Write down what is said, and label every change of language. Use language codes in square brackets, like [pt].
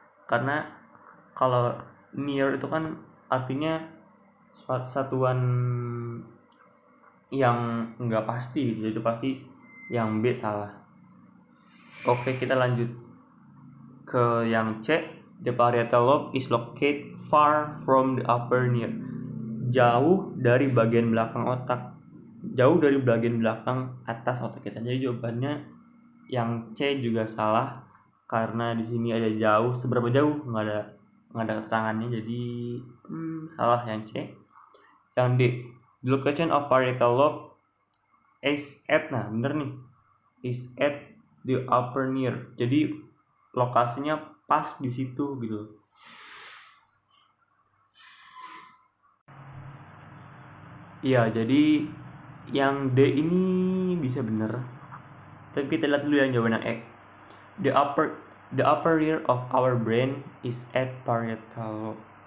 [id] Karena kalau near itu kan artinya suatu satuan yang enggak pasti, jadi itu pasti yang B salah. Oke, kita lanjut ke yang C. [en] The parietal lobe is located far from the upper near. [id] Jauh dari bagian belakang otak. Jauh dari bagian belakang atas otak kita. Jadi jawabannya yang C juga salah, karena di sini ada jauh. Seberapa jauh nggak ada keterangannya, jadi salah yang C. Yang D, [en] the location of parietal lobe is at, [id] bener nih, [en] is at the upper near. [id] Jadi lokasinya pas di situ gitu. Iya, jadi yang D ini bisa bener. Tapi kita lihat dulu yang jawaban yang E. [en] The upper rear of our brain is at parietal lobe.